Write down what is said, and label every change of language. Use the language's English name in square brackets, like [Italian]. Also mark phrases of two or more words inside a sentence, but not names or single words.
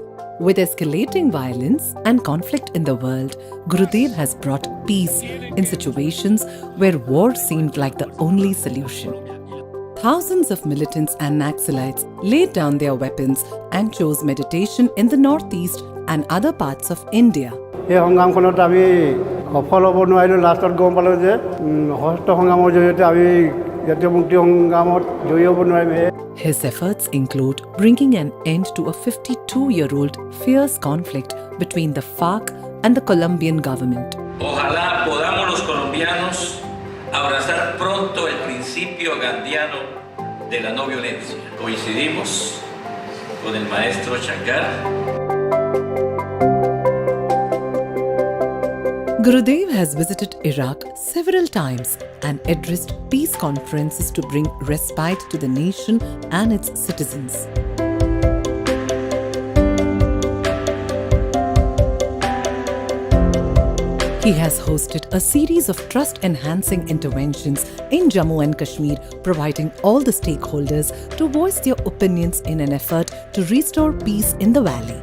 [English] With escalating violence and conflict in the world, Gurudev has brought peace in situations where war seemed like the only solution. Thousands of militants and Naxalites laid down their weapons and chose meditation in the northeast and other parts of India. [Assamese] এই সংগ্ৰামখনত আমি সফল হ'ব নোৱাৰিলোঁ। লাষ্টত গম পালোঁ যে হস্ত সংগ্ৰামৰ জৰিয়তে আমি জাতীয় মুক্তি সংগ্ৰামত জয়ী হ'ব নোৱাৰিম। [English] His efforts include bringing an end to a 52-year-old fierce conflict between the FARC and the Colombian government. [Spanish] Ojalá podamos los colombianos abrazar pronto el principio gandiano de la no violencia. Coincidimos con el maestro Shankar. [English] Gurudev has visited Iraq several times and addressed peace conferences to bring respite to the nation and its citizens. He has hosted a series of trust-enhancing interventions in Jammu and Kashmir, providing all the stakeholders to voice their opinions in an effort to restore peace in the valley.